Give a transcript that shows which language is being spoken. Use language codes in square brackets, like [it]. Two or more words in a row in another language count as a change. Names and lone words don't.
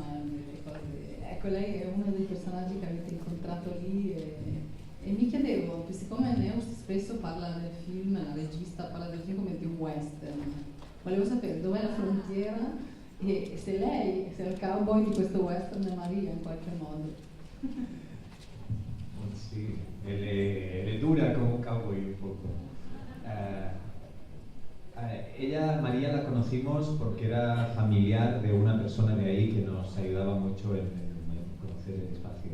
[it] Ecco, lei è uno dei personaggi che avete incontrato lì e mi chiedevo, siccome Neus spesso parla del film, la regista parla del film come di un western, volevo sapere dov'è la frontiera e se il cowboy di questo western è Maria in qualche modo. [es] Sí, él es dura como un cowboy un poco. Ella, María, la conocimos porque era familiar de una persona de ahí que nos ayudaba mucho en conocer el espacio.